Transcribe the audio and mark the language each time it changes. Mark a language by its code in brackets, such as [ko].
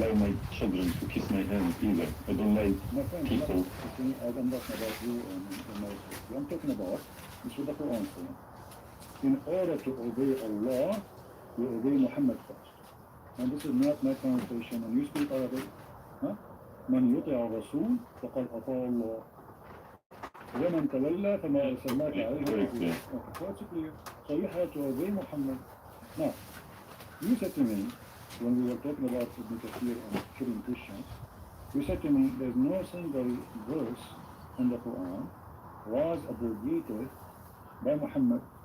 [en] allow my children to kiss my hand either. I don't like My friend, people. I'm not talking about you and my sister. I'm talking about, this is the Quran saying, in order to obey Allah, you obey Muhammad first. And this is not my translation, and you speak Arabic. Huh? [ar] من يطع الرسول فقد أطاع الله ومن تولى فما أرسلناك عليه حفيظا. [en] Okay, so it's clear. So you have to obey Muhammad. Now, you said to me when we were talking about Ibn Kathir and killing Christians, you said to me there's no single verse in the Quran was abrogated by Muhammad.